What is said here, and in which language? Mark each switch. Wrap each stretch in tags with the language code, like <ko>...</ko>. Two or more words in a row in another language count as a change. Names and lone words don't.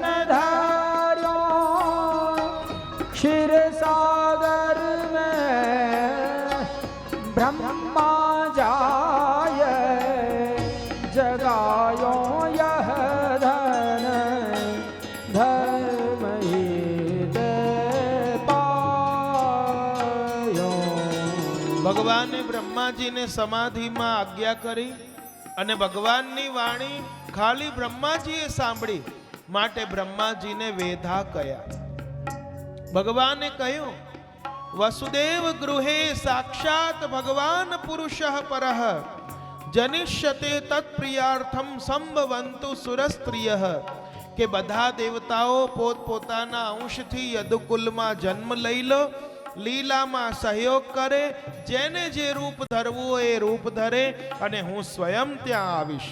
<hi>धार्यो क्षीर सागर में ब्रह्मा जाय जगायो यह धन धर्म हिते पायो.</hi> <gu>ભગવાને બ્રહ્માજીને સમાધિમાં આજ્ઞા કરી અને ભગવાનની વાણી ખાલી બ્રહ્માજીએ સાંભળી માટે બ્રહ્માજીને વેધા કયા. ભગવાને કહ્યું</gu> <sa>वसुदेव गृहे साक्षात भगवान पुरुषः परः जनिष्यते तत्प्रियार्थम संभवंतु सुरस्त्रियः</sa> <gu>કે બધા દેવતાઓ પોતપોતાના અંશથી યદુકુલમાં જન્મ લઈ લો, લીલામાં સહયોગ કરે, જેને જે રૂપ ધરવું હોય એ રૂપ ધરે અને હું સ્વયં ત્યાં આવીશ.</gu>